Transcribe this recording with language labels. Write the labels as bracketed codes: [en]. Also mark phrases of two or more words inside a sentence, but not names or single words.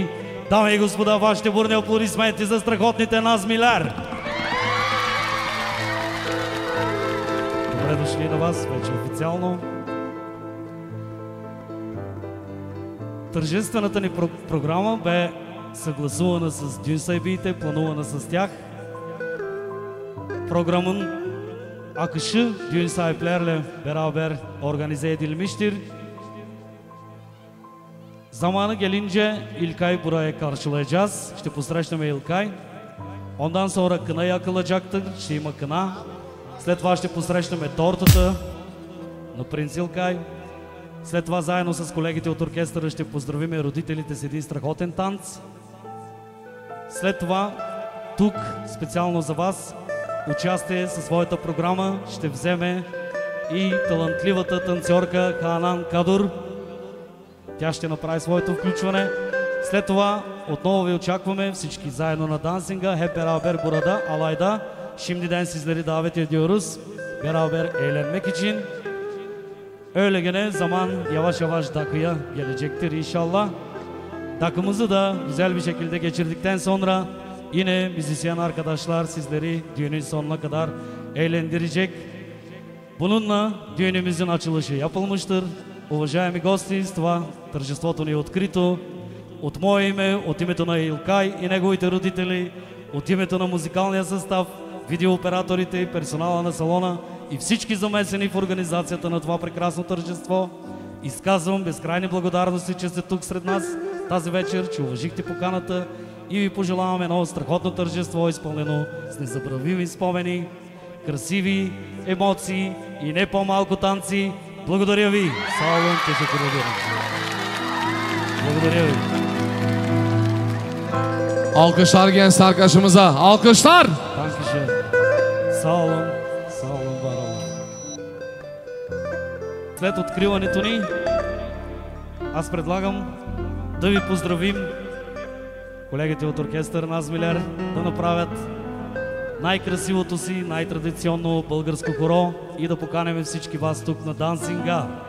[bg] Дами и господа, вашите бурни аплодисменти за страхотните Наз Милер! Добре дошли на вас, вече официално. Тържествената ни програма бе съгласувана с Дюнсайбиите, планувана с тях. [tr] Programın akışı düğün sahiplerle beraber organize edilmiştir. Zamanı gelince İlkay buraya karşılayacağız. İşte посрещаме İlkay. Ondan sonra kına yakılacaktır. [bg] Ще има кына. След това ще посрещаме тортата на принц Илкай. След това заедно с колегите от оркестъра ще поздравим родителите с един страхотен танц. След това тук специално за вас участие със своята програма ще вземе и талантливата танцорка Ханан Кадур. Тя ще направи своето включване. След това отново ви очакваме всички заедно на dansing'a. [tr] Hep beraber burada alayda. Şimdiden sizleri davet ediyoruz. Beraber eğlenmek için. Öyle gene zaman yavaş yavaş dakıya gelecektir inşallah. Dakımızı da güzel bir şekilde geçirdikten sonra yine müzisyen arkadaşlar sizleri düğünün sonuna kadar eğlendirecek. Bununla düğünümüzün açılışı yapılmıştır. [bg] Уважаеми гости, с това тържеството ни е открито. От мое име, от името на Илкай и неговите родители, от името на музикалния състав, видеооператорите и персонала на салона и всички замесени в организацията на това прекрасно тържество, изказвам безкрайни благодарности, че сте тук сред нас тази вечер, че уважихте поканата и ви пожелавам едно страхотно тържество, изпълнено с незабравими спомени, красиви емоции и не по-малко танци. Благодаря ви! [tr] Sağ olun, teşekkür ederim. [bg] Благодаря ви. [tr] Alkışlar genç arkadaşımıza. Alkışlar! Dankeschön. Sağ olun, var olun. [bg] След откриването ни, аз предлагам да ви поздравим колегите от оркестър Наз Милер, да направят най-красивото си, най-традиционно българско хоро и да поканем всички вас тук на Дансинга.